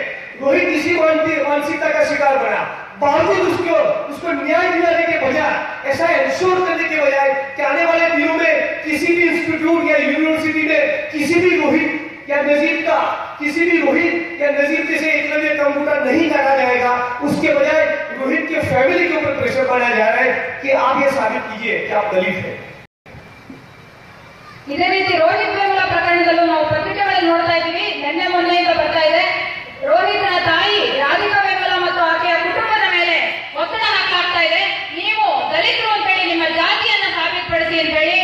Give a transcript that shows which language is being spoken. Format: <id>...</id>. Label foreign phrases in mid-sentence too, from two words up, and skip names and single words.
<hi>रोहित इसी मानसिकता का शिकार बना। बावजूद उसको न्याय दिलाने के बजाय, ऐसा इंश्योर करने के बजाय कि आने वाले दिनों में किसी भी इंस्टीट्यूट या यूनिवर्सिटी में किसी भी रोहित या नजीब का, किसी भी रोहित या नजीब जैसे एकलव्य कंप्यूटर नहीं काटा जाएगा। उसके बजाय रोहित के फैमिली के ऊपर प्रेशर बनाया जा रहा है कि आप ये साबित कीजिए कि आप दलित हैं।</hi> <kn>ಇದೇ ರೀತಿ ರೋಹಿತ್ ವೇಮುಲ ಪ್ರಕರಣದಲ್ಲೂ ನಾವು ಪತ್ರಿಕೆಗಳಲ್ಲಿ ನೋಡ್ತಾ ಇದ್ದೀವಿ. ನಿನ್ನೆ ಮೊನ್ನೆಯಿಂದ ಬರ್ತಾ ಇದೆ. ರೋಹಿತ್ನ ತಾಯಿ ರಾಧಿಕಾ ವೇಮುಲ ಮತ್ತು ಆಕೆಯ ಕುಟುಂಬದ ಮೇಲೆ ಒತ್ತಡ ಹಾಕಲಾಗ್ತಾ ಇದೆ. ನೀವು ದಲಿತರು ಅಂತ ಹೇಳಿ ನಿಮ್ಮ ಜಾತಿಯನ್ನ ಸಾಬೀತುಪಡಿಸಿ ಅಂತ ಹೇಳಿ.</kn>